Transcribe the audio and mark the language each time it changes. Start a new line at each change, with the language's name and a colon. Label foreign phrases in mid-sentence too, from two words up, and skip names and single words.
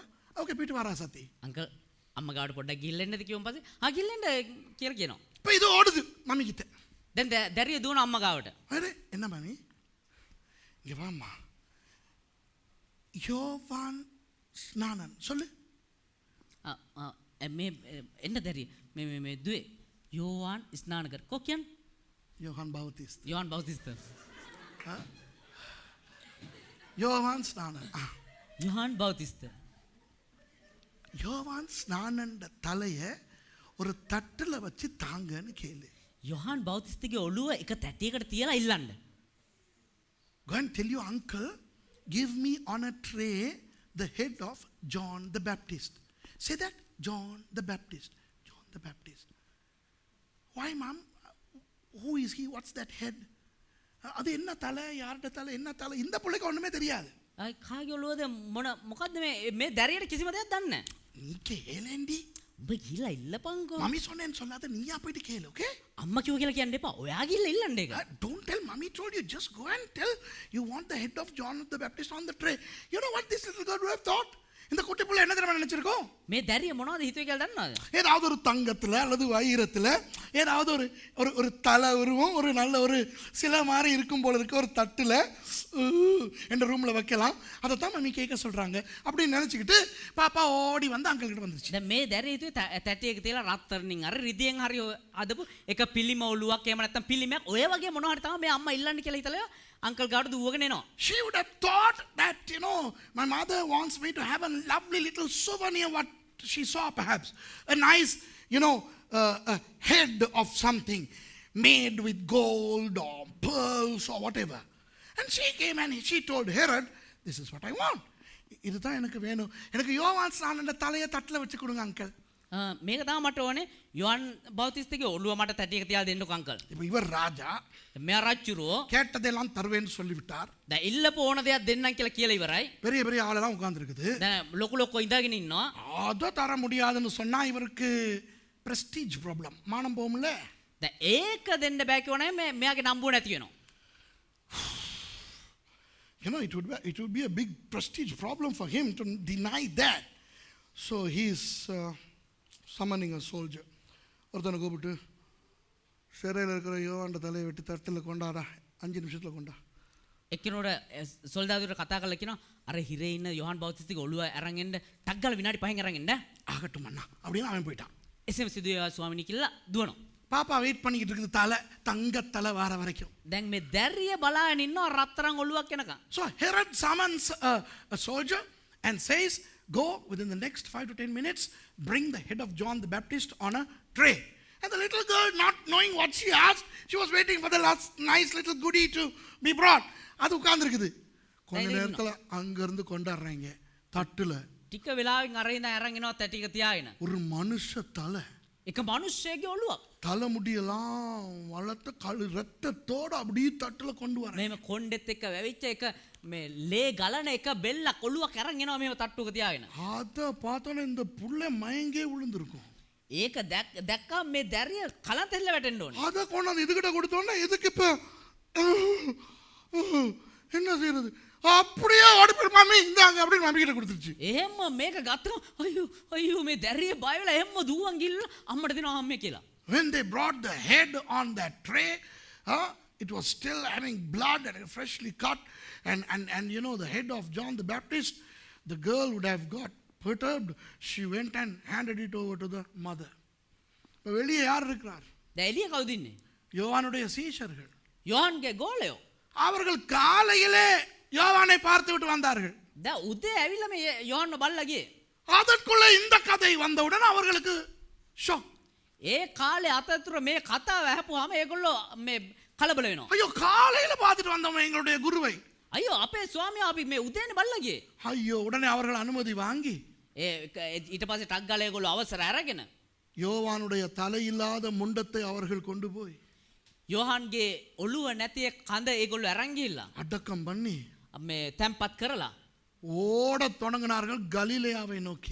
Tamil: ஓகே போயிட்டு வரா சத்தி.
Sinhala: අංකල් අම්මා ගාවට පොඩ්ඩක් ගිහිල්ලා කිව්වන් පස්සේ ගිහිල්ලා කියලා කියනවා.
Tamil: இப்போ இது ஓடுது மம்மி கிட்ட.
Sinhala: දැන් දැරිය දුවන අම්මා ගාවට.
Tamil: அரே என்ன மம்மி? இங்க வாம்மா. யோவான் ஸ்நானன் சொல்லு.
Sinhala: මේ එන්න දැරිය මේ දුවේ යෝවාන් ස්නාන කර කො කියන්නේ?
Tamil: யோவான் பௌத்திஸ்ட்.
Sinhala: යෝවාන් බෞතිස්ත.
Tamil: யோவான் ஸ்நானன்.
Sinhala: යෝවාන් බෞතිස්ත.
Tamil: யோவான் ஸ்நானன்ட தலைய ஒரு தட்டுல வச்சு தாங்கன்னு கேளு.
Sinhala: යෝවාන් බෞතිස්තගේ ඔළුව එක තැටියකට තියලා ඉල්ලන්න.
English: Go and tell your uncle, give me on a tray the head of John the Baptist. Say that, John the Baptist. John the Baptist. Why, mom? Who is he? What's that head?
Tamil: அது என்ன தலை, யார்ட தலை, என்ன தலை, இந்த பிள்ளைக்கு ஒண்ணுமே தெரியாது.
Sinhala: කාගේ ඔළුවද මොකද්ද මේ දැරියට කිසිම දෙයක් දන්නේ නැහැ.
Tamil: நீ கேளேண்டி.
Sinhala: ඔබ ගිහලා ඉල්ලපන්කෝ.
Tamil: மம்மி சொன்னேன்னு சொல்லாத, நீயா போயிட்டு கேளு, okay?
Sinhala: අම්මා කිව්ව කියලා කියන්න එපා. ඔයා ගිහලා ඉල්ලන්න ඒක.
English: Don't tell mommy told you, just go and tell you want the head of John the Baptist on the tray. You know what this little girl would have thought?
Tamil: இந்த குட்டி புள்ள என்ன தெரியுமா நினைச்சிருக்கோம்?
Sinhala: මේ දැරිය මොනවද හිතුවේ කියලා දන්නවද?
Tamil: ஏதாவது ஒரு தங்கத்துல அல்லது வைரத்துல ஏதாவது ஒரு தலை உருவம் ஒரு நல்ல ஒரு சில மாதிரி இருக்கும் போல இருக்கு ஒரு தட்டுல என்ற ரூம்ல வைக்கலாம். அதை தான் மம்மி கேட்க சொல்றாங்க அப்படின்னு நினைச்சுக்கிட்டு பாப்பா ஓடி வந்து அங்கிள் கிட்ட வந்துருச்சு.
Sinhala: දැන් මේ දැරිය හිතුවේ තැටියක තියලා රත්තරන්ින් අර රිදියෙන් හරි අදපු එක පිළිම ඔළුවක් එහෙම නැත්නම් පිළිමයක් ඔය වගේ මොනවා හරි තමයි මේ අම්මා ඉල්ලන්න කියලා හිතලා අංකල් ගාවට දුවගෙන එනවා.
English: She would have thought that, my mother wants me to have a lovely little souvenir, what she saw perhaps. A nice, a head of something made with gold or pearls or whatever. And she came and she told Herod, this is what I want.
Tamil: இதுதான் எனக்கு வேணும். எனக்கு யோவான் ஸ்நானன்ட தலையை தட்டில் வச்சு கொடுங்க அங்கிள்.
Sinhala: මේක තමයි මට ඕනේ. යෝහන් බෞතිස්තගේ ඔළුව මට තැටියක තියලා දෙන්නකෝ අංකල්.
Tamil: இப்போ இவர் ராஜா
Sinhala: මෙයා රජුරෝ
Tamil: கேட்டதெல்லாம் தருவேன்னு சொல்லிவிட்டார்.
Sinhala: දැන් ඉල්ලපු ඕන දෙයක් දෙන්නම් කියලා කියලා ඉවරයි.
Tamil: பெரிய பெரிய ஆளெல்லாம் உட்கார்ந்திருக்குது.
Sinhala: දැන් ලොකු ලොකෝ ඉඳගෙන ඉන්නවා.
Tamil: அதை தர முடியாதுன்னு சொன்னா இவருக்கு
English: prestige problem,
Tamil: மானம் போகும்ல.
Sinhala: දැන් ඒක දෙන්න බෑ කියවනේ මෙයාගේ නම්බුව නැති වෙනවා.
English: It would be a big prestige problem for him to deny that. So he's summoning a soldier.
Tamil: ஒருத்தனை கூப்பிட்டு சிறையில் இருக்கிற யோவாண்ட தலையை வெட்டி தட்டில் கொண்டாடா, 5 நிமிஷத்தில் கொண்டா.
Sinhala: එක්කිනෝට සොල්දාදුවට කතා කරලා කියනවා අර හිරේ ඉන්න යෝහන් බෞතිස්තගේ ඔළුව අරන් එන්න ටක් ගාලා විනාඩි 5න් අරන් එන්න.
Tamil: ஆகட்டும் அண்ணா அப்படின்னு அவன் போயிட்டான்.
Sinhala: එසේම සිදුවේ ස්වාමිනී කියලා දුවනවා.
Tamil: பாப்பா வெயிட் பண்ணிக்கிட்டு இருக்குது தலை, தங்க தலை வார வரைக்கும்.
Sinhala: දැන් මේ දැරිය බලාගෙන ඉන්නවා රත්තරන් ඔළුවක් එනකන්.
English: So Herod summons a soldier and says, go within the next 5 to 10 minutes, bring the head of John the Baptist on a tray. And the little girl, not knowing what she asked, she was waiting for the last nice little goodie to be brought.
Tamil: அது உட்கார்ந்திருக்குது. கொஞ்ச நேரத்துல அங்க இருந்து கொண்டாடுறாங்க தட்டுல.
Sinhala: ටික වෙලාවකින් අරින්ද අරන් එනවා තැටික තියාගෙන.
Tamil: ஒரு மனுஷ தலை.
Sinhala: එක මිනිස්සෙගේ ඔළුවක්.
Tamil: தலைமுடியெல்லாம் வளர்த்த ரத்தத்தோட அப்படியே தட்டுல கொண்டு வர.
Sinhala: මේම කොණ්ඩෙත් එක්ක වැවිච්ච එක මේ ලේ ගලන එක බෙල්ලක් ඔළුවක් අරන් එනවා මේව තට්ටුවක තියාගෙන.
Tamil: அத பார்த்தோன்னே இந்த புள்ள மயங்கே விழுந்திருக்கும்.
Sinhala: ඒක දැක්කම මේ දැරිය කලන්තෙල්ල වැටෙන්න ඕනේ.
Tamil: அத கொண்டாந்து இதுகிட்ட கொடுத்தோன்னே இதுக்கு இப்ப என்ன செய்யறது? அப்படியே ஓடி போய் மம்மி இந்தாங்க அப்படின்னு மம்மி கிட்ட கொடுத்துருச்சு.
Sinhala: එහෙම මේක ගත්තම අයියෝ මේ දැරිය බය වෙලා එහෙම දුවන් ගිල්ල අම්මට දෙනවා අම්මේ කියලා.
English: When they brought the head on that tray, it was still having blood and freshly cut, and the head of John the Baptist, the girl would have got perturbed. She went and handed it over to the mother.
Tamil: இப்போ வெளியே யார் இருக்கிறார்?
Sinhala: දැන් එළිය කවුද ඉන්නේ?
Tamil: யோவானுடைய சீஷர்கள்.
Sinhala: යෝහන්ගේ ගෝලයෝ.
Tamil: அவர்கள் காலையிலே யோவானை பார்த்து விட்டு வந்தார்கள்.
Sinhala: දැන් උදේ ඇවිල්ලා මේ යෝහන්ව බලලා ගියේ.
Tamil: அதற்குள்ள இந்த கதை வந்தவுடன் அவர்களுக்கு ஷாக்.
Sinhala: ඒ කාලේ අතරතුර මේ කතාව ඇහපුවාම ඒගොල්ලෝ මේ කලබල වෙනවා.
Tamil: ஐயோ காலையில பார்த்துட்டு வந்தோம் எங்களுடைய குருவை.
Sinhala: අයියෝ අපේ ස්වාමියා අපි මේ උදේනේ බලලා ගියේ.
Tamil: ஐயோ உடனே அவர்கள் அனுமதி வாங்கி
Sinhala: ඊට පස්සේ ටක් ගාලා ඒගොල්ලෝ අවසර අරගෙන
Tamil: யோவானுடைய தலையில்லாத முண்டத்தை அவர்கள் கொண்டு போய்
Sinhala: යෝහන්ගේ ඔළුව නැති කඳ ඒගොල්ලෝ අරන් ගිහිල්ලා
Tamil: அடக்கம் பண்ணி
Sinhala: මේ තැම්පත් කරලා
Tamil: ஓடத் தொடங்கினார்கள் கலிலேயாவை நோக்கி.